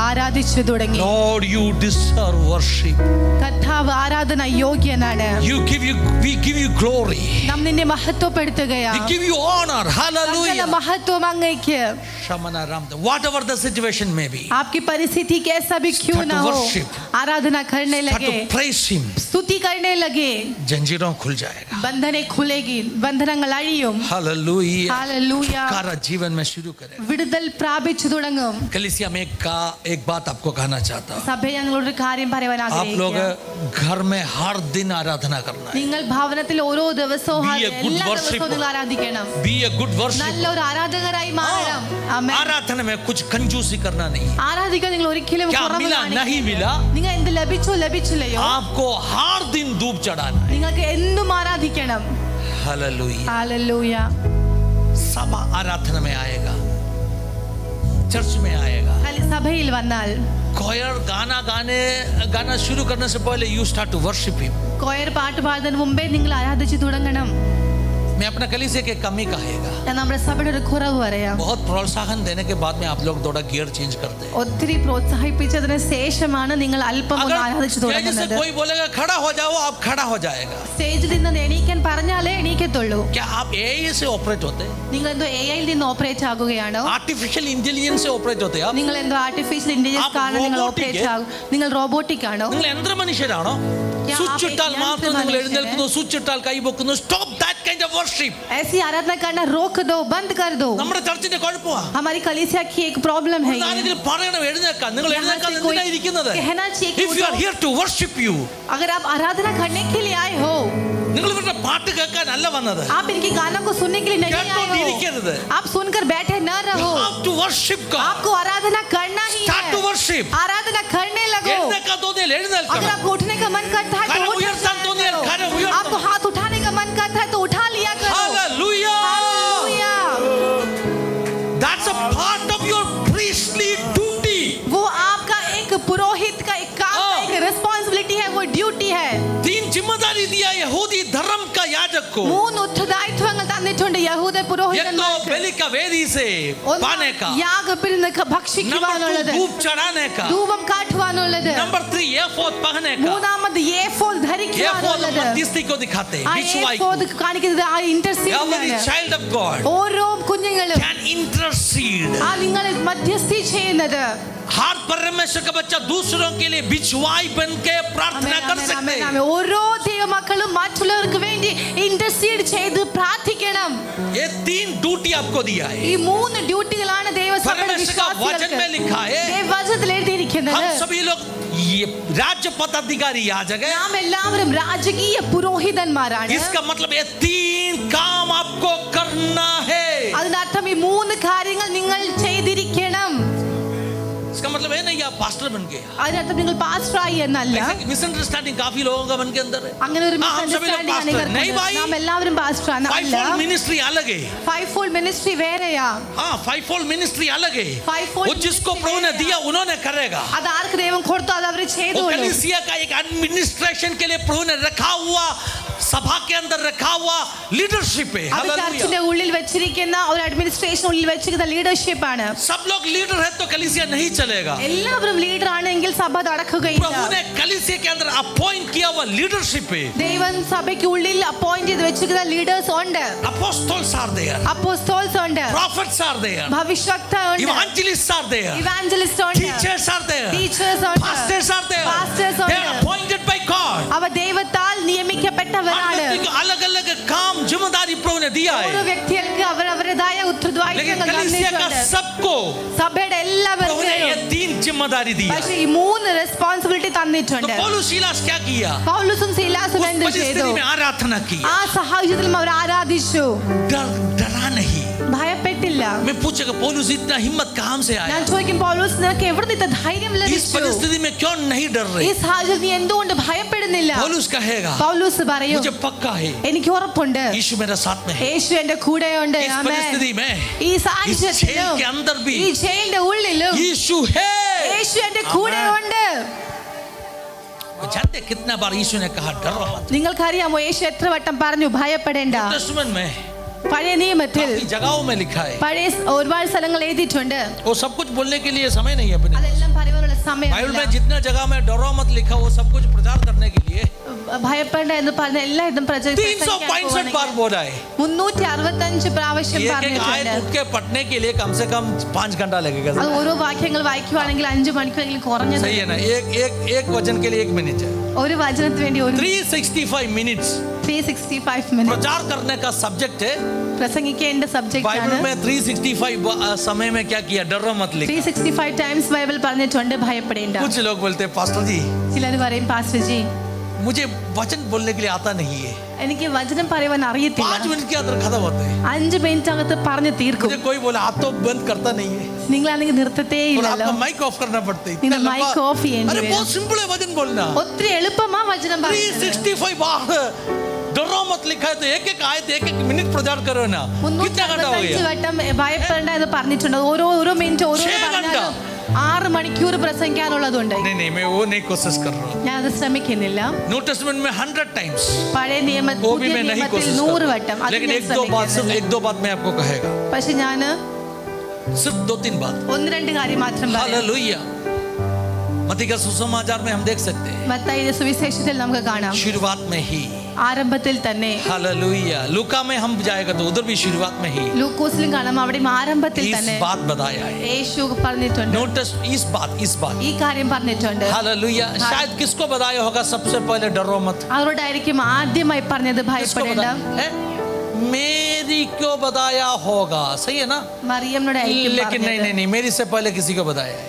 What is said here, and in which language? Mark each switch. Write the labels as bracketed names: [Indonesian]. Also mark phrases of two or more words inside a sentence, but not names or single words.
[Malayalam] ആരാധിച്ചു തുടങ്ങി. [English] Lord, you deserve worship. [Malayalam] കർത്താവ് ആരാധന യോഗ്യനാണ്. [English] We give you glory. [Malayalam] നാം നിന്നെ മഹത്വപ്പെടുത്തുകയാണ്. [English] We give you honor. Hallelujah. [Malayalam] മഹത്വം അങ്ങേക്ക്. Shamana Ramda. [English] Whatever the situation may be. [Hindi] आपकी परिस्थिति कैसा भी क्यों ना हो, आराधना करने Start लगे, [English] to praise him. [Hindi] स्तुति करने लगे, जंजीरों खुल जाएगा. बंधनें खुलेगी, [Malayalam] बंधനങ്ങൾ അഴിയും. [Hindi] Hallelujah. हालेलुया. छुटकारा जीवन में शुरू करेगा. [Malayalam] വിടുതൽ പ്രാപിച്ചു തുടങ്ങും. [Hindi] कलीसिया में एक बात आपको कहना चाहता हूँ. [Malayalam] സഭയെ ഞങ്ങളോട് കാര്യം പറയാൻ [Hindi] आप लोग [Malayalam] ആഗ്രഹിക്കുന്നു. [Hindi] घर में हर दिन आराधना करना है. [Malayalam] നിങ്ങൾ ഭവനത്തിൽ ഓരോ ദിവസവും [English] Be a good [Malayalam] എല്ലാ [English] worshipper. [Malayalam] ദിവസവും നിങ്ങൾ ആരാധിക്കണം. [English] Be a good worshiper. [Malayalam] നല്ലൊരു ആരാധകരായി മാറണം. ആമേൻ. [Hindi] आराधना में कुछ कंजूसी करना नहीं. [Malayalam] ആരാധിക്കാൻ നിങ്ങൾ ഒരിക്കലും [Hindi] क्या [Malayalam] കുറവ് [Hindi] मिला [Malayalam] കാണിക്കരുത്. [Hindi] नहीं मिला, [Malayalam] നിങ്ങൾ എന്ത് ലഭിച്ചോ ലഭിച്ചില്ലയോ [Hindi] आपको हर दिन धूप चढ़ाना है. [Malayalam] നിങ്ങൾക്ക് എന്തും ആരാധിക്കണം. [Hindi] हालेलुया. [Malayalam] ഹല്ലേലൂയ. [Hindi] सब आराधना में आएगा, चर्च में आएगा. [Malayalam] സഭയിൽ വന്നാൽ [Hindi] कोयर गाना शुरू करने से पहले [English] you start to worship him. [Malayalam] കൊയർ പാട്ട് പാടുന്നതിന് മുമ്പേ നിങ്ങൾ ആരാധിച്ചു തുടങ്ങണം. [Hindi] मैं अपना कलीसिया के कमी कहेगा. [Malayalam] ഞാൻ നമ്മുടെ സഭയുടെ ഒരു കുറവ് പറയാം. [Hindi] बहुत प्रोत्साहन देने के बाद में आप लोग थोड़ा [English] gear change [Hindi] करते हैं. [Malayalam] ഒത്തിരി പ്രോത്സാഹിപ്പിച്ചതിന് ശേഷമാണ് നിങ്ങൾ അല്പം ഒന്ന് ആരാധിച്ചു [Hindi] जैसे [Malayalam] തുടങ്ങുന്നത്. [Hindi] कोई बोलेगा खड़ा हो जाओ, आप खड़ा हो जाएगा. [Malayalam] സ്റ്റേജിൽ നിന്ന് എണീക്കാൻ പറഞ്ഞാലേ എണീക്കത്തുള്ളൂ. [Hindi] क्या आप AI से ऑपरेट होते हैं? [Malayalam] നിങ്ങൾ എന്തോ AI ൽ നിന്ന് ഓപ്പറേറ്റ് ആകുകയാണോ? [English] artificial intelligence [Hindi] से ऑपरेट होते हैं आप? [Malayalam] നിങ്ങൾ എന്തോ [English] artificial intelligence [Malayalam] കാരണം നിങ്ങൾ ഓപ്പറേറ്റ് ആകും. നിങ്ങൾ റോബോട്ടിക് ആണോ? നിങ്ങൾ യന്ത്ര മനുഷ്യരാണോ? സ്വിച്ച് ഇട്ടാൽ മാത്രം നിങ്ങൾ എഴുന്നേൽക്കുന്നു, സ്വിച്ച് ഇട്ടാൽ കൈ പൊക്കുന്നു. [English] stop that kind of worship. [Hindi] ऐसी आराधना करना रोक दो, बंद कर दो. [Malayalam] നമ്മുടെ ചർച്ചിന്റെ കുഴപ്പമാണ്. [Hindi] हमारी कलीसिया की एक प्रॉब्लम है. [Malayalam] ആരെങ്കിലും പറയണം എഴുന്നേൽക്കാൻ. നിങ്ങൾ എഴുന്നേൽക്കാൻ എന്തിനാ ഇരിക്കുന്നത്? [Hindi] कहना चाहिए कि [English] If you are here to worship you, [Hindi] अगर आप आराधना करने के लिए आए हो, [Malayalam] നിങ്ങൾ ഇവരുടെ പാട്ട് കേൾക്കാനല്ല വന്നത്. [Hindi] आप इनके गानों को सुनने के लिए नहीं आए [Malayalam] കേട്ടോണ്ടിരിക്കരുത്. [Hindi] हो. आप सुनकर बैठे न रहो. [English] You have to worship God. [Hindi] आपको आराधना करना ही [English] Start to [Hindi] है. [English] worship. [Hindi] आराधना करने लगो. [Malayalam] എഴുന്നേൽക്കാൻ തോന്നിയാൽ [Hindi] अगर [Malayalam] എഴുന്നേൽക്കണം. [Hindi] आपको उठने का मन करता है करो, तो उठ उयर्तान तो नहीं, जाया करो, करो. उयर्तान. आपको हाथ उठाने का मन करता है तो उठा लिया करो. Hallelujah. हालेलुया. [English] That's a part of your priestly duty. [Hindi] वो आपका एक पुरोहित का एक काम है, एक रिस्पांसिबिलिटी है, वो ड्यूटी है. तीन जिम्मेदारी दिया यहूदी धर्म का याजक को. [Malayalam] മൂന്ന് ഉത്തരവാദിത്വങ്ങൾ തന്നിട്ടുണ്ട് യഹൂദ [Hindi] एक तो [Malayalam] പുരോഹിതന്മാർക്ക്. [Hindi] बलि का वेदी से पाने का. [Malayalam] യാഗത്തിൽ നിന്ന് [Hindi] नंबर 2 [Malayalam] ഭക്ഷിക്കുവാനുള്ളത്, [Hindi] धूप चढ़ाने का. [Malayalam] ധൂപം കാട്ടുവാനുള്ളത്, [Hindi] नंबर 3 एफोद पहनने का. [Malayalam] മൂന്നാമത് ഏഫോദ് [Hindi] एफोद [Malayalam] ധരിക്കുവാനുള്ളത്. [Hindi] मध्यस्थी को दिखाते हैं. [Malayalam] ആ [Hindi] बिछुआई को. [Malayalam] ഏഫോദ് കാണിക്കുന്നത് ആ [English] Every [Malayalam] ഇന്റർസീഡിംഗ്. [English] child of God [Malayalam] ഓരോ കുഞ്ഞുങ്ങളും [English] can intercede. [Malayalam] ആ നിങ്ങൾ മധ്യസ്ഥി ചെയ്യുന്നത്. [Hindi] हर परमेश्वर का बच्चा दूसरों के लिए बिछुआई बन के प्रार्थना कर सकते हैं. [Malayalam] ഓരോ ദൈവമക്കളും മറ്റുള്ളവർക്ക് വേണ്ടി ഇന്റർസീഡ് ചെയ്ത് പ്രാർത്ഥിക്കണം. [Hindi] ये तीन ड्यूटी आपको दिया है. [Malayalam] ഈ മൂന്ന് ഡ്യൂട്ടികളാണ് ദൈവസഭയുടെ [Hindi] परमेश्वर का वचन में लिखा है. [Malayalam] ദൈവവചനത്തിൽ എഴുതിയിരിക്കുന്നത്. [Hindi] हम सभी लोग ये राज्य पदाधिकारी याजक है. [Malayalam] നാം എല്ലാവരും രാജകീയ പുരോഹിതന്മാരാണ്. [Hindi] इसका मतलब ये तीन काम आपको करना है. [Malayalam] അതിനർത്ഥം ഈ മൂന്ന് കാര്യങ്ങൾ നിങ്ങൾ ചെയ്തിരിക്കണം. [Hindi] इसका मतलब है नहीं आप पास्टर बन गए. [Malayalam] അതിനർത്ഥം നിങ്ങൾ പാസ്റ്ററായി എന്നല്ല. [Hindi] मिसअंडरस्टैंडिंग काफी लोगों का मन के अंदर है. [Malayalam] അങ്ങനെ ഒരു [Hindi] हम सभी लोग पास्टर नहीं भाई. [Malayalam] നാം എല്ലാവരും പാസ്റ്ററാണ്. [English] fivefold ministry [Hindi] अलग है. [English] five fold ministry [Malayalam] വേറെയാ. [Hindi] हाँ [English] fivefold ministry [Hindi] अलग है. [English] Fivefold [Hindi] वो जिसको [English] ministry [Hindi] प्रभु ने है। दिया उन्होंने करेगा. [Malayalam] അത് ആർക്ക് ദൈവം കൊടുത്തോ അത് അവർ [Hindi] वो [Malayalam] ചെയ്തോളൂ. [Hindi] कलीसिया का एक एडमिनिस्ट्रेशन के लिए प्रभु ने रखा हुआ, सभा के अंदर रखा हुआ लीडरशिप है. [Malayalam] അത് ചർച്ചിന്റെ ഉള്ളിൽ വെച്ചിരിക്കുന്ന ഒരു അഡ്മിനിസ്ട്രേഷൻ ഉള്ളിൽ വെച്ചിരിക്കുന്ന ലീഡർഷിപ്പ് ആണ്. [Hindi] सब लोग लीडर है तो कलीसिया नहीं चलेगा. [Malayalam] എല്ലാവരും ലീഡർ ആണെങ്കിൽ സഭ നടക്കുകയില്ല. [Hindi] प्रभु ने कलीसिया के अंदर अपॉइंट किया हुआ लीडरशिप है. [Malayalam] ദൈവം സഭയ്ക്ക് ഉള്ളിൽ അപ്പോയിന്റ് ചെയ്ത് വെച്ചിരിക്കുന്ന ലീഡേഴ്സ് ഉണ്ട്. [English] Apostles are there. [Malayalam] അപ്പോസ്തോൽസ് ഉണ്ട്. [English] Prophets are there. [Malayalam] ഭവിഷ്യക്ത ഉണ്ട്. [English] Evangelists are there. [Malayalam] ഇവാഞ്ചലിസ്റ്റ് ഉണ്ട്. [English] Teachers are there. [Malayalam] ടീച്ചേഴ്സ് ഉണ്ട്. [English] Pastors are there. Pastors They [Malayalam] ഉണ്ട്. [English] are appointed by God. [Malayalam] അവ ദൈവത്താൽ നിയമിക്കപ്പെട്ടവരാണ്. [Hindi] अलग अलग काम जिम्मेदारी प्रभु ने दिया [Malayalam] ഓരോ [Hindi] है. [Malayalam] വ്യക്തികൾക്ക് അവരവരുടേതായ [Hindi] लेकिन [Malayalam] ഉത്തരവാദിത്തങ്ങൾ [Hindi] कलीसिया का [Malayalam] തന്നിട്ടുണ്ട്. [Hindi] सबको [Malayalam] സഭയുടെ [Hindi] प्रभु ने [Malayalam] എല്ലാവർക്കും [Hindi] ये तीन जिम्मेदारी दी. [Malayalam] പക്ഷേ ഈ മൂന്ന് റെസ്പോൺസിബിലിറ്റി [Hindi] तो [Malayalam] തന്നിട്ടുണ്ട്. [Hindi] पौलुस सीलास क्या किया? [Malayalam] പൗലോസും സീലാസും [Hindi] उस [Malayalam] എന്ത് ചെയ്തു? [Hindi] परिस्थिति में आराधना की. [Malayalam] ആ സാഹചര്യത്തിലും അവർ ആരാധിച്ചു. [Hindi] डरा नहीं. [Malayalam] ഭയപ്പെട്ടില്ല. [Hindi] मैं पूछेगा पौलुस इतना हिम्मत कहां से आया? [Malayalam] ഞാൻ ചോദിക്കും പൗലോസ് നിനക്ക് എവിടെ നിന്ന് ധൈര്യം [Hindi] इस [Malayalam] ലഭിച്ചു? [Hindi] परिस्थिति में क्यों नहीं डर [Malayalam] ഈ [Hindi] रहे? [Malayalam] സാഹചര്യത്തിൽ നീ എന്തുകൊണ്ട് ഭയപ്പെടുന്നില്ല? [Hindi] पौलुस कहेगा [Malayalam] പൗലോസ് പറയും [Hindi] मुझे पक्का है [Malayalam] എനിക്ക് ഉറപ്പുണ്ട് [Hindi] यीशु मेरे साथ में है. [Malayalam] യേശു എന്റെ കൂടെയുണ്ട്. [Hindi] इस [Malayalam] ആമേൻ. [Hindi] परिस्थिति में [Malayalam] ഈ [Hindi] इस जेल [Malayalam] സാഹചര്യത്തിലും [Hindi] के अंदर भी [Malayalam] ഈ ജയിലിന്റെ ഉള്ളിലും [Hindi] यीशु है. [Malayalam] യേശു എന്റെ കൂടെയുണ്ട്. [Hindi] जानते कितना बार यीशु ने कहा डरो मत. [Malayalam] നിങ്ങൾക്കറിയാമോ യേശു എത്ര വട്ടം പറഞ്ഞു ഭയപ്പെടേണ്ട? [Hindi] टेस्टामेंट में [Malayalam] പഴയ നിയമത്തിൽ [Hindi] काफी जगहों में लिखा है. [Malayalam] പഴയ ഒരുപാട് സ്ഥലങ്ങൾ എഴുതിയിട്ടുണ്ട്. [Hindi] वो सब कुछ बोलने के लिए समय नहीं है अपने. [Malayalam] അതെല്ലാം പറയുവാനുള്ള [Hindi] बाइबल [Malayalam] സമയമില്ല. [Hindi] में जितने जगह में डरो मत लिखा वो सब कुछ प्रचार करने के लिए [Malayalam] ഭയപ്പെടേണ്ട എന്ന് പറഞ്ഞ എല്ലാ ഇതും [Hindi] 365 बार बोला है. [Malayalam] 365 പ്രാവശ്യം [Hindi] एक एक [Malayalam] പറഞ്ഞിട്ടുണ്ട്. [Hindi] आयत उठ के पढ़ने के लिए कम से कम 5 घंटा लगेगा. [Malayalam] അത് ഓരോ വാക്യങ്ങൾ വായിക്കുവാണെങ്കിൽ 5 മണിക്കൂറെങ്കിലും കുറഞ്ഞത്. [Hindi] सही है ना. एक वचन के लिए 1 मिनट है. [Malayalam] ഒരു വചനത്തിന് വേണ്ടി ഒരു [Hindi] 365 मिनट्स [Malayalam] 365 മിനിറ്റ് [Hindi] प्रचार करने का सब्जेक्ट है. [Malayalam] പ്രസംഗിക്കേണ്ട സബ്ജക്റ്റ് [Hindi] बाइबल [Malayalam] ആണ്. [Hindi] में 365 समय में क्या किया? डरो मत लिखा. [Malayalam] 365 ടൈംസ് ബൈബിൾ പറഞ്ഞിട്ടുണ്ട് ഭയപ്പെടേണ്ട. [Hindi] कुछ लोग बोलते हैं पास्टर जी [Malayalam] ചിലർ പറയും പാസ്റ്റർ ജി [Hindi] मुझे वचन बोलने के लिए आता नहीं है. [Malayalam] എനിക്ക് വചനം പറയുവാൻ അറിയത്തില്ല. [Hindi] 5 मिनट के अंदर खत्म होते हैं. [Malayalam] 5 മിനിറ്റ് അകത്ത് പറഞ്ഞു തീർക്കും. [Hindi] मुझे कोई बोला आप तो बंद करता नहीं है [Malayalam] നിങ്ങളാണെങ്കിൽ നിർത്തത്തേ [Hindi] और [Malayalam] ഇല്ലല്ലോ. [Hindi] आपको [English] mic off [Hindi] करना पड़ता है. [Malayalam] നിങ്ങൾ [English] mic off [Malayalam] ചെയ്യേണ്ടി [Hindi] अरे [Malayalam] വരും. [Hindi] बहुत सिंपल है वचन बोलना. [Malayalam] ഒത്തിരി എളുപ്പമാ വചനം പറയുന്നത്. [Hindi] 365 बार डरो मत लिखा है तो एक आयत 1 मिनट प्रचार करो ना. कितना घंटा हो 365 गया? [Malayalam] വട്ടം ഭയപ്പെടേണ്ട എന്ന് പറഞ്ഞിട്ടുണ്ട്. ഓരോ മിനിറ്റ് ഓരോ [Hindi] 6 घंटा. [Malayalam] 6 മണിക്കൂർ പ്രസംഗിക്കാനുള്ളതുണ്ട്. [Hindi] नहीं मैं वो नहीं कोशिश कर रहा हूँ. [Malayalam] ഞാൻ അത് ശ്രമിക്കുന്നില്ല. [Hindi] न्यू टेस्टमेंट में 100 टाइम्स [Malayalam] പഴയ നിയമത്തിൽ [Hindi] वो भी [Malayalam] പുതിയ [Hindi] मैं नहीं [Malayalam] നിയമത്തിൽ [Hindi] कोशिश [Malayalam] 100 [Hindi] कर [Malayalam] വട്ടം [Hindi] रहा. [Malayalam] അത് [Hindi] लेकिन [Malayalam] ഞാൻ [Hindi] एक दो बात मैं आपको कहेगा. [Malayalam] പക്ഷെ ഞാൻ [Hindi] सिर्फ 2-3 बात. [Malayalam] 1-2 കാര്യം മാത്രം പറയാം. [Hindi] हालेलुया. मत्ती का सुसमाचार में हम देख सकते हैं [Malayalam] മത്തായിയുടെ സുവിശേഷത്തിൽ നമുക്ക് കാണാം [Hindi] शुरुआत में ही. [Malayalam] ആരംഭത്തിൽ തന്നെ. [Hindi] हालेलुया. लूका में हम जाएगा तो उधर भी शुरुआत में ही [Malayalam] ലൂക്കോസിലും കാണാം അവിടെയും ആരംഭത്തിൽ [Hindi] इस [Malayalam] തന്നെ [Hindi] बात बताया है. [Malayalam] യേശു പറഞ്ഞിട്ടുണ്ട്. [Hindi] नोटिस इस बात [Malayalam] ഈ കാര്യം പറഞ്ഞിട്ടുണ്ട്. [Hindi] हालेलुया. शायद किसको बताया होगा सबसे पहले डरो मत. [Malayalam] അവരോടായിരിക്കും ആദ്യമായി പറഞ്ഞത് [Hindi] किसको [Malayalam] ഭയപ്പെടേണ്ട. [Hindi] बताया है? मेरी क्यों बताया होगा. सही है ना. [Malayalam] മറിയമ്മിനോടായിരിക്കും [Hindi] लेकिन [Malayalam] പറഞ്ഞത്. [Hindi] नहीं मेरी से पहले किसी को बताया है.